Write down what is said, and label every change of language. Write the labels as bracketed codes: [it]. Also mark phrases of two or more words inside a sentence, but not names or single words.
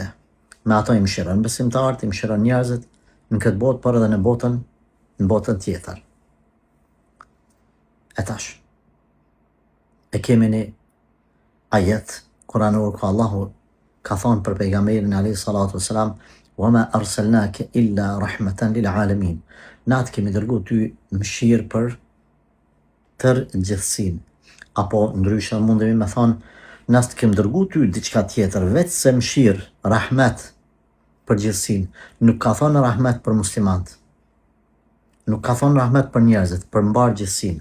[sq] Me ato i mëshiron besimtarët, i mëshiron njerëzit në këtë botë, por edhe në botën tjetër. E tash, e kemi një ajet kuranor ku Allahu ka thonë për pejgamberin [ar] عليه الصلاة والسلام, وَمَا أَرْسَلْنَاكَ إِلَّا رَحْمَةً لِلْعَالَمِينَ. [sq] Na të kemi dërguar ty mëshirë për tërë gjithësinë. Apo ndryshe mundemi me thonë, na të kemi dërguar ty diçka tjetër, veç se mëshirë, rahmet për gjithësinë. Nuk ka thonë rahmet për muslimanët. Nuk ka thonë rahmet për njerëzit, për mbar gjithësinë.